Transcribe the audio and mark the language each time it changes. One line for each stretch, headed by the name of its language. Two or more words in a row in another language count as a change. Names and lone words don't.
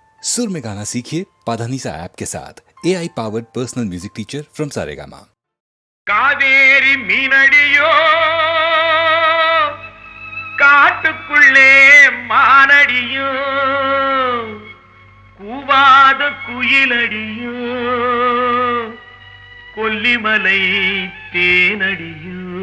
Hindi: सुर में गाना सीखिए पाधानीसा ऐप के साथ
English: AI powered personal music teacher from Saregama.
Tamil: காவேரி மீனடியோ காட்டுக்குள்ளே மானடியோ கூவாத குயிலடியோ கொல்லிமலை தேனடியோ